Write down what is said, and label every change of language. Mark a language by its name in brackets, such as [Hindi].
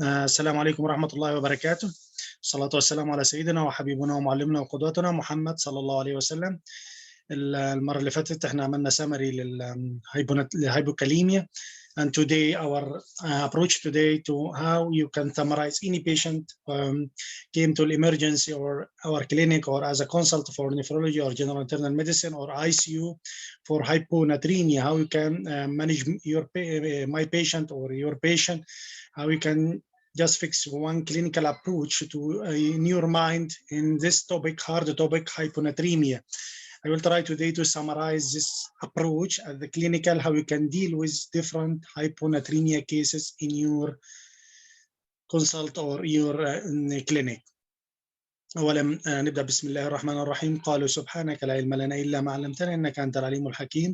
[Arabic] السلام عليكم ورحمة الله وبركاته. الصلاة والسلام على سيدنا وحبيبنا ومعلمنا وقدوتنا محمد صلى الله عليه وسلم. المرة اللي فاتت احنا عملنا سمري للهايبوكاليميا. [English] And today our approach today to how you can summarize any patient came to emergency or our clinic or as a consult for nephrology or general internal medicine or ICU for hyponatremia, how you can manage my patient or your patient, how you can just fix one clinical approach to in your mind in this topic, hard topic, hyponatremia. I will try today to summarize this approach at the clinical, how you can deal with different hyponatremia cases in your consult or your clinic. [Arabic] أولا نبدأ بسم الله الرحمن الرحيم. قالوا سبحانك لا علم لنا إلا ما علمتنا إنك أنت العليم الحكيم.